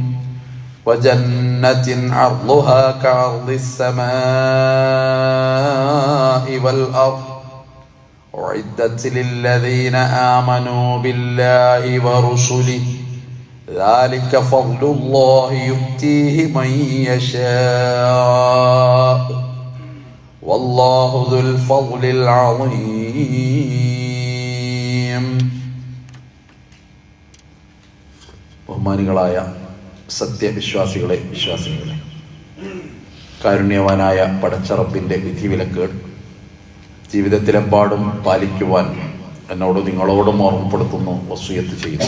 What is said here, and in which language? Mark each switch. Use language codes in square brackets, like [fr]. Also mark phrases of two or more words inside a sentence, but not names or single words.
[ar] وجنة عرضها كعرض السماء والأرض أعدت للذين آمنوا بالله ورسله ذلك فضل الله يؤتيه من يشاء والله ذو الفضل العظيم. [ml] ബഹുമാനികളായ സത്യവിശ്വാസികളെ വിശ്വാസികളെ, കാരുണ്യവാനായ പടച്ചറപ്പിൻ്റെ വിധിവിലക്കുകൾ ജീവിതത്തിലെമ്പാടും പാലിക്കുവാൻ എന്നോട് നിങ്ങളോടും ഓർമ്മപ്പെടുത്തുന്നു, വസിയത്ത് ചെയ്യുന്നു.